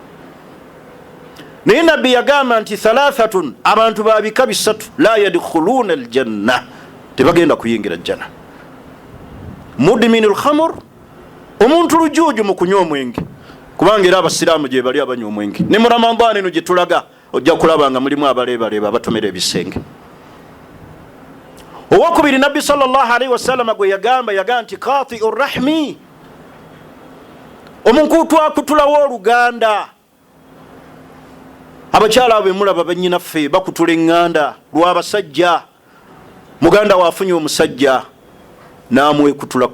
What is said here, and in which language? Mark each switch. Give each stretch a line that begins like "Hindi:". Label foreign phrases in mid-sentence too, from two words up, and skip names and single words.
Ganda: Naye nabbi yagamba nti thalathatun, abantu babika bisatu,
Arabic: لا يدخلون الجنة,
Ganda: tebagenda kuyingira jjana.
Arabic: مدمن الخمر,
Ganda: omuntu lujuuju mu kunywa omwenge, kubanga era abasiraamu gye bali abanywa omwenge. Ne mu Ramadaan eno gye tulaga ojja kulaba nga mulimu abaleebaleeba abatomera ebisenge. Owokubiri nabbi
Arabic: صلى الله عليه وسلم
Ganda: gwe yagamba nti
Arabic: قاطع الرحم,
Ganda: omuntu akutulawo oluganda. Abakyala abo mulaba bannyinaffe bakutula eŋŋanda lw'abasajja. Muganda waafunye omusajja n'amwekutulako.